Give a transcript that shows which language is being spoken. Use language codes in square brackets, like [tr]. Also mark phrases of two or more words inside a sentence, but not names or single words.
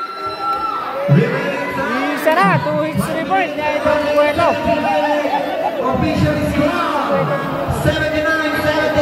[tl] Isa na. [en] 2 hits to report ni Idol Cueto. Official score 79-75.